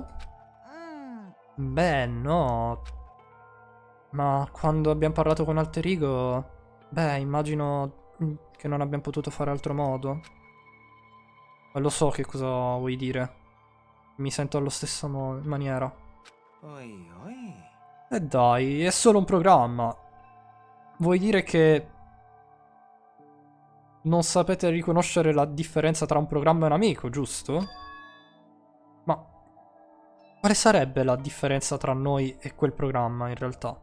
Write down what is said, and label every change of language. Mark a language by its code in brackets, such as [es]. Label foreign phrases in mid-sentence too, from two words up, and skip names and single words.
[ja] うん [it] Beh, no. Ma quando abbiamo parlato con Alter Ego, beh, immagino che non abbiamo potuto fare altro modo. Ma lo so che cosa vuoi dire. Mi sento allo stesso maniera. [ja] おいおい。 [it] E dai, è solo un programma. Vuoi dire che non sapete riconoscere la differenza tra un programma e un amico, giusto? Ma quale sarebbe la differenza tra noi e quel programma in realtà?